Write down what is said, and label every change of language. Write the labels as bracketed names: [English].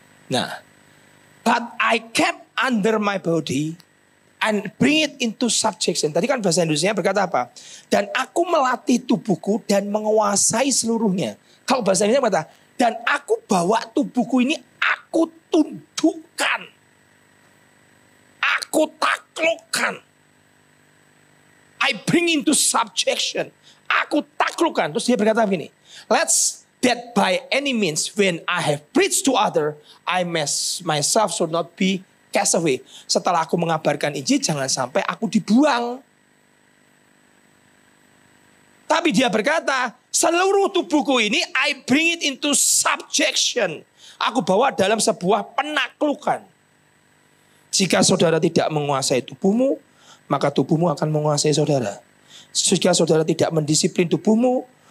[English] Nah, but I kept under my body and bring it into subjection. [Indonesian] Tadi kan bahasa Indonesia berkata apa? Dan aku melatih tubuhku dan menguasai seluruhnya. Kalau bahasa Indonesia berkata, dan aku bawa tubuhku ini aku tundukkan. Aku taklukkan. [English] I bring into subjection. [Indonesian] Aku taklukkan. Terus dia berkata begini. [English] Let's that by any means when I have preached to other, I myself should not be cast away. [Indonesian] Setelah aku mengabarkan Injil, jangan sampai aku dibuang. Tapi dia berkata, seluruh tubuhku ini [English] I bring it into subjection. [Indonesian] Aku bawa dalam sebuah penaklukan. Jika saudara tidak menguasai tubuhmu, maka tubuhmu akan menguasai saudara. Jika saudara tidak mendisiplin tubuhmu,